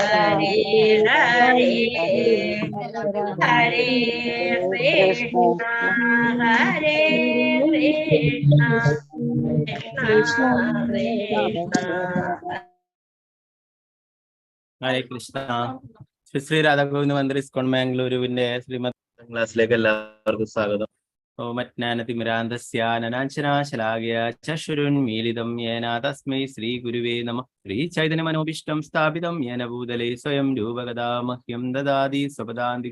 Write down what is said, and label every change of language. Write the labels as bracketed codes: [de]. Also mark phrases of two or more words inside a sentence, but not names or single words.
[sa] Hare Rama, Hare, Hare Hare Krishna, कृष्ण, हरे कृष्ण, कृष्ण कृष्ण. ഹരേ കൃഷ്ണ. [ml] ശ്രീ രാധാഗോവിന്ദ മന്ദിർ ഇസ്കോൺ മാംഗ്ലൂരുവിന്റെ ശ്രീമദ് ക്ലാസ്സിലേക്ക് എല്ലാവർക്കും സ്വാഗതം. [sa] ഓമജ്ഞാനതിമിരാന്തസ്യാനനാശനാശലാകയ ചക്ഷുരുന്മീലിതം യേന തസ്മൈ ശ്രീ ഗുരുവേ നമഃ. ശ്രീ ചൈതന്യ മനോഭീഷ്ടം സ്ഥാപിതം യേന ഭൂതലേ സ്വയം രൂപഗദാ മഹ്യം ദദാതി സ്വപദാന്തി.